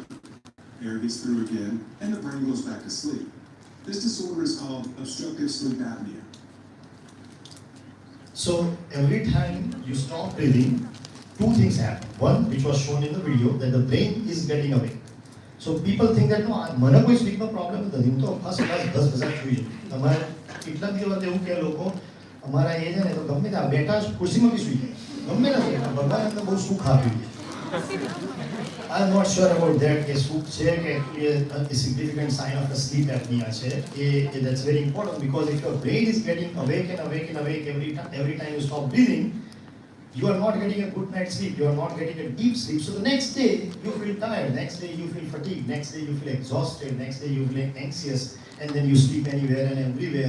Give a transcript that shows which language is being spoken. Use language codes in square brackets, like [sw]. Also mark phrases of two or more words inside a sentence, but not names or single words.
[en] Air gets through again, and the brain goes back to sleep. This disorder is called obstructive sleep apnea. So every time you stop breathing, 2 things happen. One, which was shown in the video, that the brain is getting away. So people think that no, [gu] મને કોઈ સ્લીપનો પ્રોબ્લેમ નથી, હું તો [en] first class [gu] 10,000 સુઈ જાઉં. તમારે કેટલા દિવસ એવું કહે લોકો, અમારા એ છે ને તો ગમે ત્યાં બેઠા ખુરશીમાં બી સુઈ જાય, ગમે ના બેઠા, ભગવાન એમને બહુ સુખ આપ્યું. [en] I'm not sure about that. [gu] કે સુખ છે કે [en] a significant sign of a sleep apnea [gu] છે. [en] That's very important because if your brain is getting awake and awake and awake every time you stop breathing, you are not getting a good night's sleep. You are not getting a deep sleep. So the next day you feel tired. Next day you feel fatigued. Next day you feel exhausted. Next day you feel anxious, and then you sleep anywhere and everywhere.